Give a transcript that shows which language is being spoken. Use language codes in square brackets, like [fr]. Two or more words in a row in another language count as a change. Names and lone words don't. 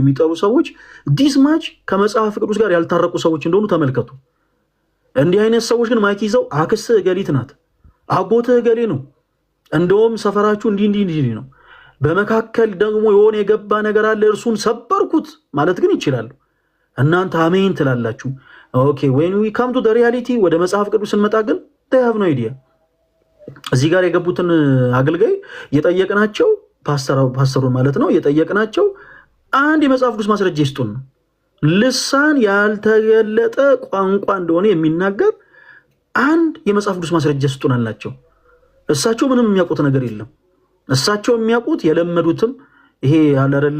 [am] የሚጠሩ ሰዎች ዲስማች ከመጽሐፍ ቅዱስ ጋር ያልታረቁ ሰዎች እንደሆኑ ተመልከቱ። እንዲህ አይነት ሰዎች ግን ማይክ ይዘው አክስትህ እገሊት ናት፣ አጎትህ እገሌ ነው፣ እንደውም ሰፈራችሁ እንዲህ ነው፣ በመካከል ደግሞ የሆነ የገባ ነገር አለ እርሱን ሰበርኩት ማለት ግን ይችላሉ። እናንተ አሜን ትላላችሁ። ኦኬ [en] when we come to the reality [am] ወደ መጽሐፍ ቅዱስ እንመጣ ግን [en] they have no idea። [am] እዚህ ጋር የገቡትን አገልጋይ የጠየቅናቸው ፓስተሩን ማለት ነው የጠየቅናቸው አንድ የመጽሐፍ ቅዱስ ማስረጃ ይስጡን ነው። ልሳን ያልተገለጠ ቋንቋ እንደሆነ የሚናገር አንድ የመጽሐፍ ቅዱስ ማስረጃ ይስጡን አላቸው። እሳቸው ምንም የሚያውቁት ነገር የለም። እሳቸው የሚያውቁት የለመዱትም ይሄ ያለ አይደለ